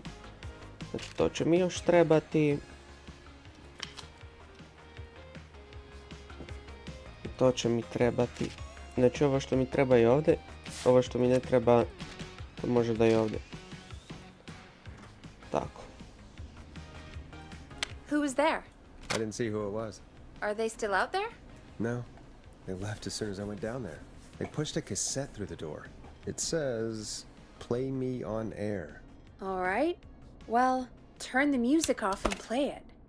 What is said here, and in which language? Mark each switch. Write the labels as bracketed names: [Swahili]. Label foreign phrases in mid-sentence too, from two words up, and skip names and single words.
[Bosnian] Znači, to će mi još trebati. To će mi trebati. Znači, ovo što mi treba je ovdje. Ovo što mi ne treba, to može da je ovdje. Tako. [English] Who was there? I didn't see who it was. Are they still out there? No, they left as soon as I went down there. They pushed a cassette through the door. It says, "Play me on air." All right. Well, turn the music off and play it.